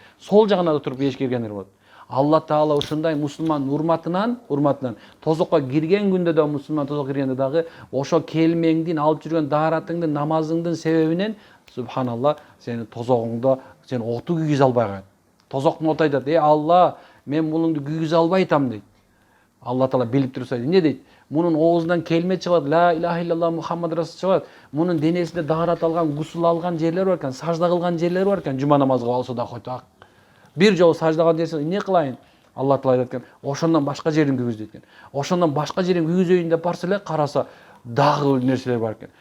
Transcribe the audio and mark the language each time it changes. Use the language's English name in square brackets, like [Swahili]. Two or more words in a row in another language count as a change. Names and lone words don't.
[Kyrgyz] Сол жагында да туруп бейишке киргендер болот. Алла Таала ушундай мусулман урматынан тозокко кирген күндө да мусулман тозокко киргенде дагы ошо келмеңдин алып жүргөн дааратыңдын намазыңдын себебинен субханалла сени тозогуңдо сен оту күйгүзө албай коет. Тозоктун оту айтат: Алла, мен мунуңду күйгүзө албай атам дейт. Алла Таала билип турса эмне дейт? Мунун оозунан келме чыгат, [Arabic] لا إله إلا الله محمد رسول чыгат. [Kyrgyz] Мунун денесинде даарат алган, гусул алган жерлери бар экен, сажда кылган жерлери бар экен, жума намазга болсо да койт. Бир жолу саждаган нерсени эмне кылайын? Алла Таала айтат экен, ошондон башка жерин күйгүз дейт экен. Ошондон башка жерин күйгүзөйүн деп барса эле караса дагы нерселер бар экен.